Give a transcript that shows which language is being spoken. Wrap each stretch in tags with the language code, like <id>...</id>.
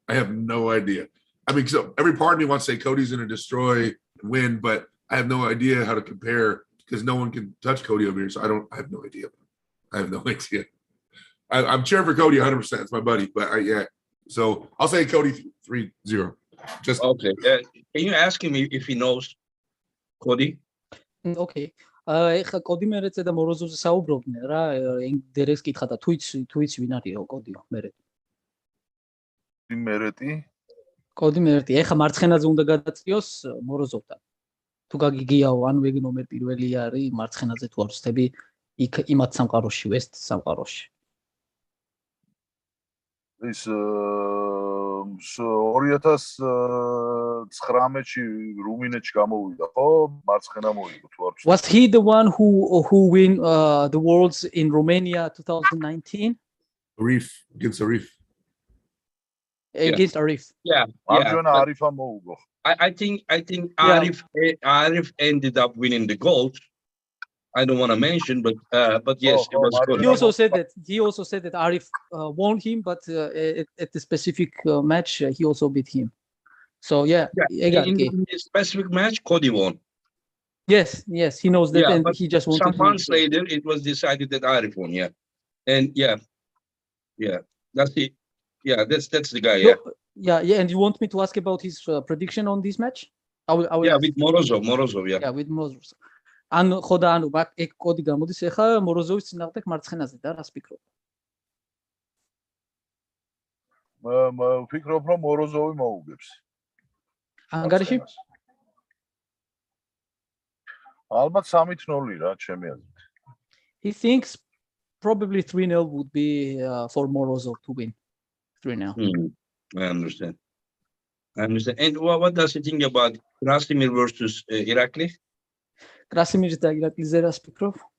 <en>I have no idea. I mean, so every part of me wants to say Cody's going to destroy and win, but I have no idea how to compare because no one can touch Cody over here. So I have no idea. I have no idea. I'm cheering for Cody 100%. It's my buddy, but So I'll say Cody 3-0. Just okay. Can you ask him if he knows Cody? Okay.</en> <ka>ეხა კოდი მერეცე და მოროზოვზე საუბრობდნენ რა, დერექს კითხა და თუ იცი ვინ არისო კოდიო მერეტი. კოდი მერეტი. ეხა მარცხენაზე უნდა გადაწიოს მოროზოვთან. თუ გაგიგიაო, ანუ ეგ ნომერ პირველი არის მარცხენაზე თუ არ ვცდები იქ იმათ სამყაროში, ვესტ სამყაროში. ის 2019-ში რუმინეთში გამოვიდა, ხო? მარცხენა მოიგო თუ არ ვცდები.</ka> <en>Was he the one who win the Worlds in Romania 2019 Arif against Arif. against Arif? Yeah.</en> <ka>მარჯვენა</ka> <en>But</en> <ka>არიფა მოუგო.</ka> <en>I think Yeah. Arif ended up winning the gold. I don't want to mention, but yes, it was good. He also said that Arif won him, but at the specific match he also beat him. So yeah, In this specific match, Cody won. yes, he knows that, and but he just wanted some to. months later, it was decided that Arif won. Yeah, and that's it. Yeah, that's the guy. Yeah, And you want me to ask about his prediction on this match? I will ask. with Morozov. Yeah. Yeah, with Morozov.</en> <ka>ან ხო და ანუ ეგ კოდი გამოდის ახლა მოროზოვის წინააღმდეგ მარცხენაზე და რას ფიქრობ? ვფიქრობ რომ მოროზოვი მოუგებს. ანგარიში? ალბათ 3-0 რა, ჩემი აზრით.</ka> <en>He thinks probably 3-0 would be for Morozov to win. 3-0. I understand. And what does he think about Krasimir versus Irakli?</en> <ka>Krasimiris და ირაკლიზე რას ფიქრობ?</ka>